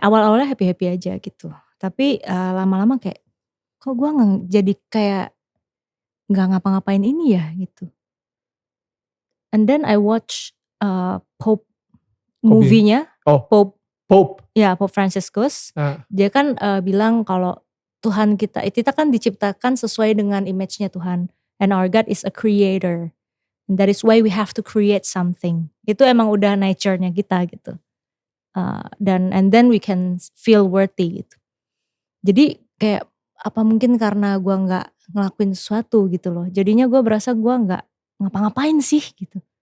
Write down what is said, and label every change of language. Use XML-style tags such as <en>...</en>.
<id>Awal-awalnya happy-happy aja gitu. Tapi lama-lama kayak, kok gue jadi kayak gak ngapa-ngapain ini ya gitu.</id> <en>And then I watch Pope movie-nya. Pope.</en> <id>Ya, Pope Franciscus. Dia kan bilang kalau Tuhan kita kan diciptakan sesuai dengan image-nya Tuhan.</id> <en>And our God is a creator. And that is why we have to create something.</en> <id>Itu emang udah nature-nya kita gitu.</id> <en>And then we can feel worthy</en> <id>gitu. Jadi kayak apa mungkin karena gue gak ngelakuin sesuatu gitu loh. Jadinya gue berasa gue gak ngapa-ngapain sih gitu.</id>